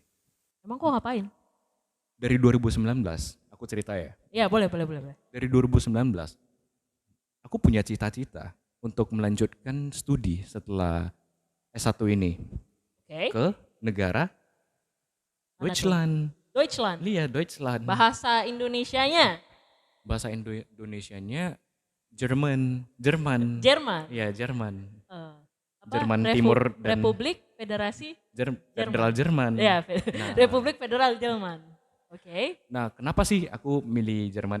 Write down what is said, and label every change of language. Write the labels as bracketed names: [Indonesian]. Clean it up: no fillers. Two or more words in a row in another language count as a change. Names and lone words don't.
[Indonesian] Emang kok ngapain? Dari 2019, aku cerita ya. Iya, boleh. Dari 2019, aku punya cita-cita untuk melanjutkan studi setelah S1 ini Oke. ke negara Mana tuh? Deutschland. Deutschland. Iya, Deutschland. Bahasa Indonesianya Bahasa Indonesianya Jerman. Iya, Jerman. Apa? Jerman Timur dan Republik Federasi Federal Jerman. Ya, Nah. Republik Federal Jerman. Oke. Nah, kenapa sih aku milih Jerman?